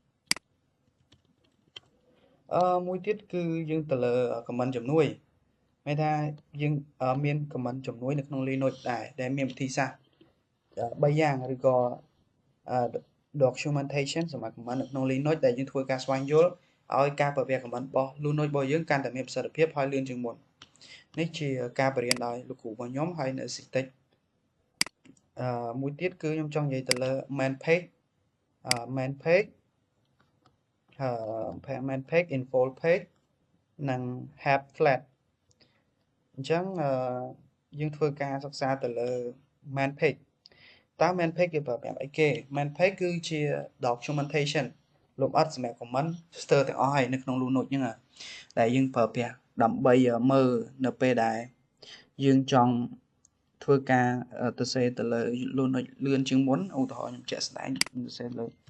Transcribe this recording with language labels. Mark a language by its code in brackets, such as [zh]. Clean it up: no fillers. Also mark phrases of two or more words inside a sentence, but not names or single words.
[km] មួយទៀតគឺយើងទៅលើ command ជំនួយមានថាយើងមាន command ជំនួយនៅក្នុង Linux ដែលមានវិធីសាស្ត្រ3យ៉ាងឬក៏ documentation សម្រាប់ command នៅក្នុង Linux ដែលយើងធ្វើការស្វែងយល់ឲ្យការប្រើប្រាស់ command របស់ Linux របស់យើងកាន់តែមានប្រសិទ្ធភាពហើយលឿនជាងមុននេះជាការបរៀនដោយលោកគ្រូរបស់ខ្ញុំហើយនៅ CTEC មួយទៀតគឺខ្ញុំចង់និយាយទៅលើ [en] main page info page [km] និង [en] help flat [km] អញ្ចឹងយើងធ្វើការ សិក្សាទៅលើ [en] main page [km] តើ [en] main page [km] គេប្រើប្រាស់អីគេ [en] main page [km] គឺជា documentation លម្អិតសម្រាប់ comment ស្ទើរទាំងអស់ហើយនៅក្នុង Linux ហ្នឹងដែលយើងប្រើប្រាស់ដើម្បីមើលនៅពេលដែលយើងចង់ធ្វើការទៅសេទៅលើ Linux លឿនជាងមុនឧទាហរណ៍ខ្ញុំជាក់ស្ដែងទៅសេលើ